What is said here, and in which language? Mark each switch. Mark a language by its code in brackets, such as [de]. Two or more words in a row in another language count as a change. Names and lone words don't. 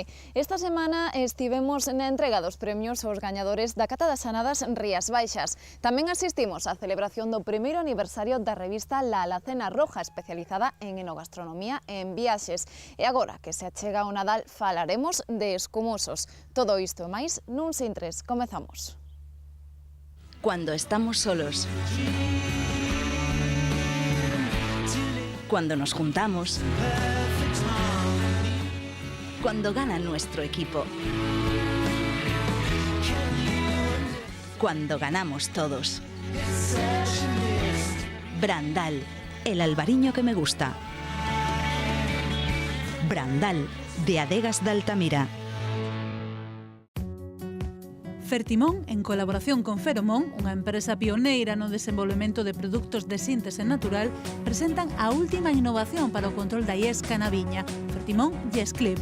[gl] Esta semana estivemos na entrega dos premios aos gañadores da Cata das Anadas Rías Baixas. Tamén asistimos á celebración do primeiro aniversario da revista La Alacena Roja, especializada en enogastronomía e en viaxes. E agora que se achega o Nadal, falaremos de escumosos. Todo isto e máis nun sin tres. Comezamos. [es] Cuando estamos solos. Cuando nos juntamos, cuando gana nuestro equipo, cuando ganamos todos. Brandal, el albariño que me gusta. Brandal, de Adegas de Altamira. [gl] Fertimón, en colaboración con Feromón, unha empresa pioneira no desenvolvemento de produtos de síntese natural, presentan a última innovación para o control da iesca na viña, Fertimón Yesclip.